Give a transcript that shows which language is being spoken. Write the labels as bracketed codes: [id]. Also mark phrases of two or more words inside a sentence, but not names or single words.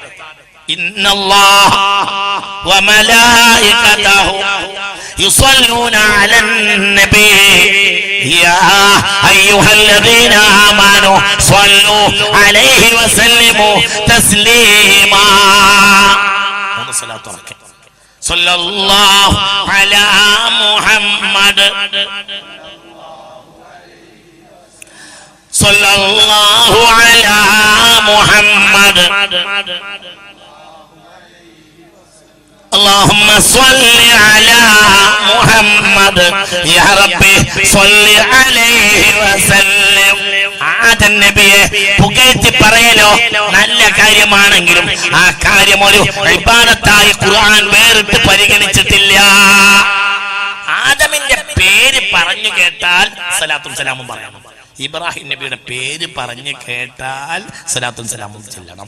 [ar] إن الله وملائكته يصلون على النبي يا أيها الذين آمنوا صلوا عليه وسلموا تسليما. صلاة صلى الله على محمد صلى الله على محمد اللهم صل على محمد يا ربي صل عليه وسلم. [ml] ആദൻ നബിയെ പുകഴ്ത്തി പറയലോ നല്ല കാര്യമാണെങ്കിലും ആ കാര്യം ഒരു ഇബാദത്തായി ഖുർആൻ വേറിട്ട് പരിഗണിച്ചിട്ടില്ല. ആദമിന്റെ പേര് പറഞ്ഞു കേട്ടാൽ സലാത്തും സലാമും പറയണം. ഇബ്രാഹിം നബിയുടെ പേര് പറഞ്ഞു കേട്ടാൽ സലാത്തും സലാമും ചെല്ലണം.